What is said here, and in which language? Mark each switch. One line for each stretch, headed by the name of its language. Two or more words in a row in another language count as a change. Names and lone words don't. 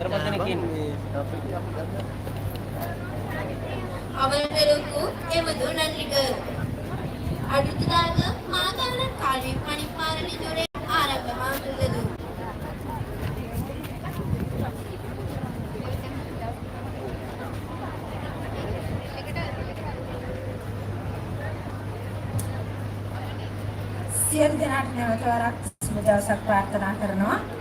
Tamil: அவர்களுக்கு எமது நன்றிகள். அடுத்ததாக மாதாளர் கல்வி பணிப்பாளரின் ஆரம்பமாகின்றது.
Sinhala: සියලු දෙනාට නැවත වරක් සුබ දවසක් ප්‍රාර්ථනා කරනවා.